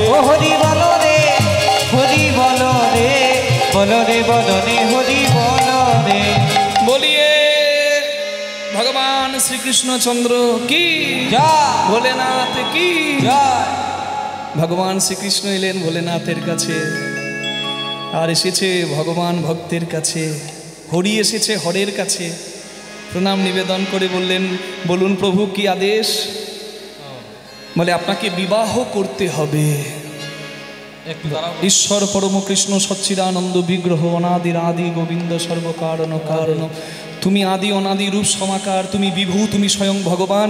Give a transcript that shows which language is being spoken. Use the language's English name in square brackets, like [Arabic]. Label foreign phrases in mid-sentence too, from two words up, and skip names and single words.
[Bangla] ও হরি বলো রে বলো রে বদনে হরি বলো রে। [Hindi] बोलिए भगवान श्री कृष्ण चंद्र की जय, भोलेनाथ की जय। [Bangla] ভগবান শ্রী কৃষ্ণ এলেন ভোলেনাথের কাছে আর এসেছে ভগবান ভক্তের কাছে, হরি এসেছে হরের কাছে। প্রণাম নিবেদন করে বললেন, বলুন প্রভু কি আদেশ? বলে আপনাকে বিবাহ করতে হবে। ঈশ্বর পরম কৃষ্ণ সচ্চিদানন্দ বিগ্রহ অনাদির আদি গোবিন্দ সর্বকারণ কারণ, তুমি আদি অনাদি রূপ সমাকার, তুমি বিভু, তুমি স্বয়ং ভগবান।